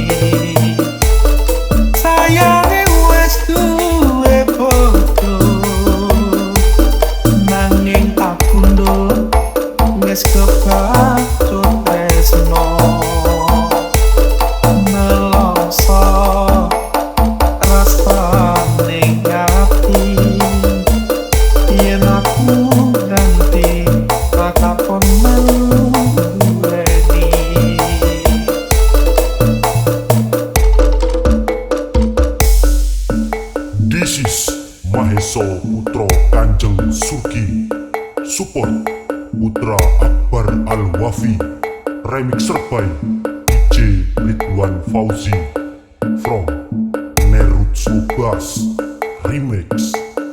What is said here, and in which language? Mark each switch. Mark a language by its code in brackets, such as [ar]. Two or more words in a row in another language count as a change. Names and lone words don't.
[jv] Sayange wis duwe bojo, nanging aku nduk wis kebacut tresno. Nelongso rasane ati, yen aku ganti rakapon melu duweni. [en] This is Maheso Putra Kanjeng Surki. Support Putra Akbar Al-Wafi. Remixer by DJ Ridwan Fauzi from Nerut Subas Remix.